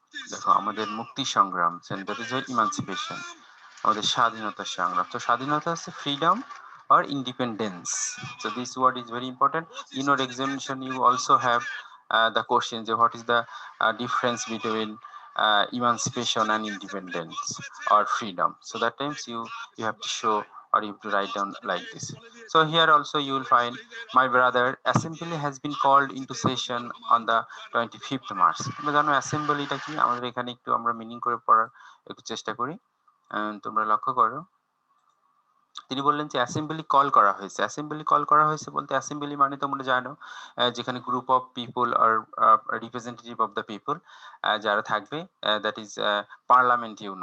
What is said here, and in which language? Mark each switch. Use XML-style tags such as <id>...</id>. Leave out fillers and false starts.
<bn>দেখো আমাদের মুক্তি সংগ্রাম,</bn> <en>that is emancipation,</en> <bn>আমাদের স্বাধীনতা সংগ্রাম। তো স্বাধীনতা হচ্ছে</bn> <en>freedom or independence. So this word is very important. In your examination you also have the question, what is the difference between emancipation and independence or freedom. So that times you have to show, or you have to write down like this. So here also you will find, my brother, assembly has been called into session on the 25th March.</en> <bn>তোমরা জানো অ্যাসেম্বলিটা কি? আমাদের এখানে একটু আমরা meaning করে পড়ার একটু চেষ্টা করি। তোমরা লক্ষ্য করো, তিনি বললেন যে অ্যাসেম্বলি কল করা হয়েছে। অ্যাসেম্বলি কল করা হয়েছে বলতে, অ্যাসেম্বলি মানে তোমরা জানো যেখানে</bn> <en>group of people আর representative of the people</en> <bn>যারা থাকবে,</bn> <en>That is parliament.</en>